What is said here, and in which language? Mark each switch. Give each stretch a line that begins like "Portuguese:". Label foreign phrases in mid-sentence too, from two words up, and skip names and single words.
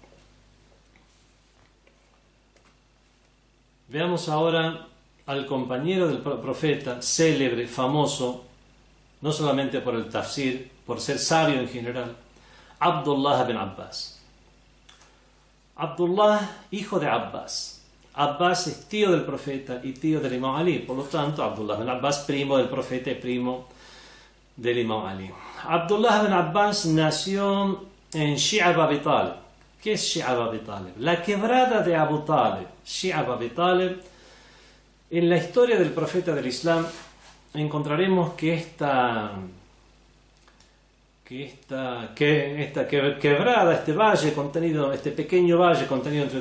Spanish: Veamos ahora al compañero del profeta, célebre, famoso, no solamente por el tafsir, por ser sabio en general, Abdullah ibn Abbas. Abdullah, hijo de Abbas. Abbas es tío del profeta y tío del imam Ali. Por lo tanto, Abdullah ibn Abbas, primo del profeta y primo del imam Ali. Abdullah ibn Abbas nació en Shi'ab Abi Talib. ¿Qué es Shi'ab Abi Talib? La quebrada de Abu Talib. Shi'ab Abi Talib. En la historia del profeta del Islam encontraremos que esta quebrada, este valle contenido, este pequeño valle contenido entre